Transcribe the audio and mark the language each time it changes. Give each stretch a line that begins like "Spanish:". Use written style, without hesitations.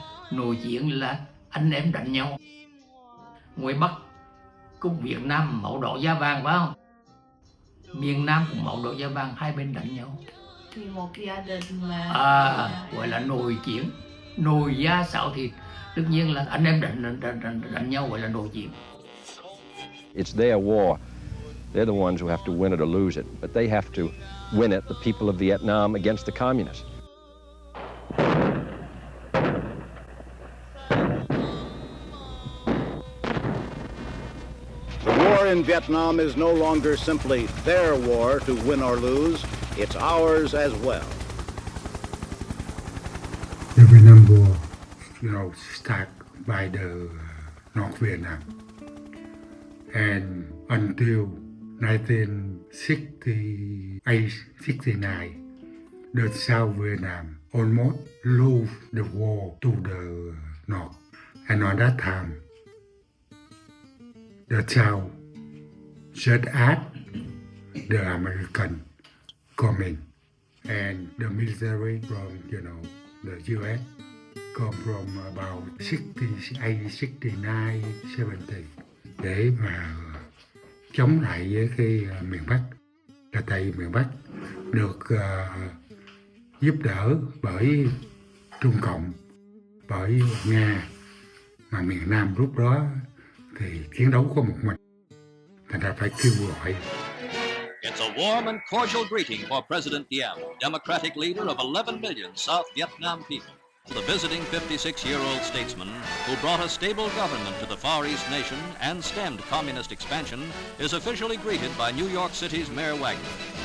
Vietnamese: Nội chiến là anh em đánh nhau. Ngoài Bắc cũng Việt Nam màu đỏ da vàng phải không? Miền Nam cũng màu đỏ da vàng, hai bên đánh nhau. Thì một gia đình mà gọi là nội chiến. Nồi da xạo thịt, tất nhiên là anh em đánh nhau gọi là nội chiến.
English: It's their war. They're the ones who have to win it or lose it, but they have to win it, the people of Vietnam against the communists. The war in Vietnam is no longer simply their war to win or lose, it's ours as well. The Vietnam War, start by the North Vietnam, and until 1968-69, the South Vietnam almost lose the war to the North, and at that time, the South just add the American coming, and the military from the U.S. come from about 68, 69, 70
Vietnamese: để mà chống lại với cái miền Bắc. Là tại vì miền Bắc được giúp đỡ bởi Trung Cộng, bởi Nga, mà miền Nam lúc đó thì chiến đấu có một mình, thành ra phải kêu gọi.
English: It's a warm and cordial greeting for President Diem, Democratic leader of 11 million South Vietnam people. The visiting 56-year-old statesman who brought a stable government to the Far East nation and stemmed communist expansion is officially greeted by New York City's Mayor Wagner.